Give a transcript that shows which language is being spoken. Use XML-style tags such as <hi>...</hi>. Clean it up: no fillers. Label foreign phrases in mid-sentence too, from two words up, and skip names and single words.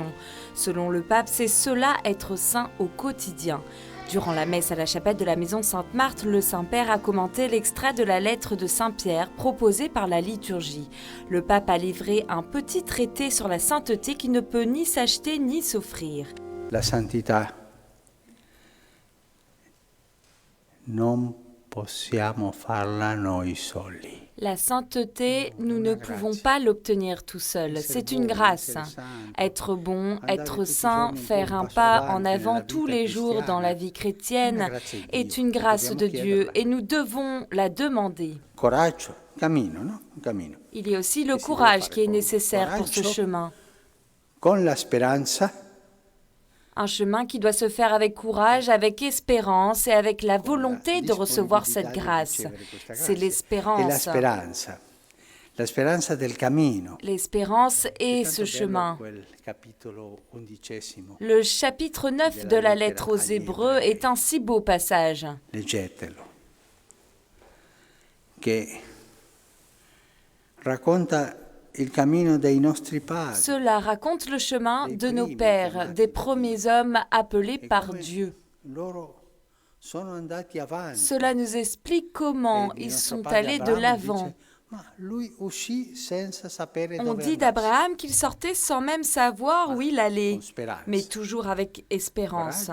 <fr>Selon le pape, c'est cela être saint au quotidien. Durant la messe à la chapelle de la Maison Sainte-Marthe, le Saint-Père a commenté l'extrait de la lettre de Saint-Pierre proposée par la liturgie. Le pape a livré un petit traité sur la sainteté qui ne peut ni s'acheter ni s'offrir.</fr> <it>La santità non possiamo farla noi soli.</it> <fr>La sainteté, nous ne pouvons pas l'obtenir tout seuls. C'est une grâce. Être bon, être saint, faire un pas en avant tous les jours dans la vie chrétienne est une grâce de Dieu et nous devons la demander.</fr> <it>Coraggio, cammino, no? Cammino.</it> <fr>Il y a aussi le courage qui est nécessaire pour ce chemin.</fr> <it>Con la speranza.</it> <fr>Un chemin qui doit se faire avec courage, avec espérance et avec la volonté de recevoir cette grâce. C'est l'espérance. L'espérance</fr> <it>del cammino.</it> <fr>L'espérance est ce chemin. Le chapitre 9 de la lettre aux Hébreux est un si beau passage.</fr> <it>Leggetelo. Che racconta il cammino dei nostri padri.</it> <fr>Cela raconte le chemin de nos pères, des premiers hommes appelés par Dieu. Cela nous explique comment ils sont allés de l'avant. On dit d'Abraham qu'il sortait sans même savoir où il allait, mais toujours avec espérance.</fr>